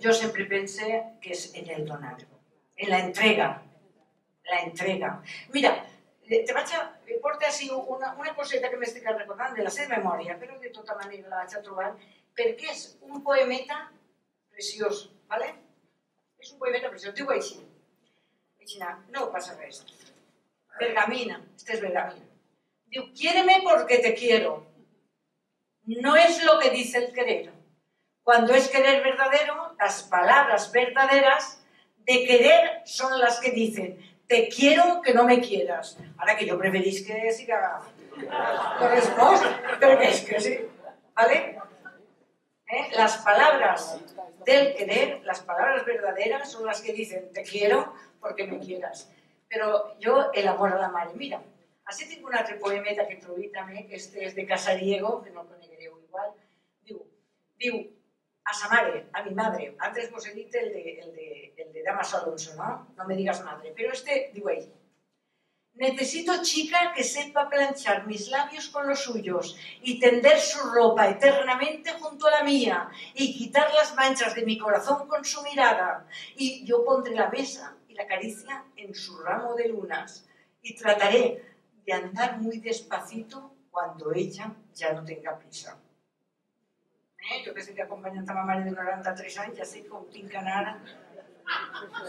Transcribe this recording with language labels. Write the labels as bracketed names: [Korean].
[Catalan] Jo sempre pense que és en el donar, en la entrega. La entrega. Mira, porta així una coseta que m'estic recordant de la seva memòria, però de tota manera la vaig a trobar, perquè és un poemeta preciós, ¿vale? És un poemeta preciós, diu així. No passa res. Pergamina, [Spanish] este es Pergamina. [Catalan] Diu, [Spanish] quiéreme porque te quiero. No es lo que dice el querer. Cuando es querer verdadero, las palabras verdaderas de querer son las que dicen te quiero que no me quieras. [Catalan] Ara que jo preferís que siga correspost, perquè és que sí. ¿Vale? [Spanish] Las palabras del querer, las palabras verdaderas son las que dicen te quiero porque me quieras. [Catalan] Però jo, el amor a la mare. Mira, així tinc un altre poemeta que trobi també, que este és de Casariego, que no el coneguereu igual. Diu, a sa mare, [Spanish] a mi madre. Antes [Catalan] vos he dit [Spanish] el de Damaso Alonso, ¿no? No me digas madre. Pero este, digo ahí. Necesito chica que sepa planchar mis labios con los suyos y tender su ropa eternamente junto a la mía y quitar las manchas de mi corazón con su mirada. Y yo pondré la mesa y la caricia en su ramo de lunas y trataré de andar muy despacito cuando ella ya no tenga prisa. [Catalan] Jo que estic acompanyant a ma mare de 93 anys, ja sé com tinc que anar.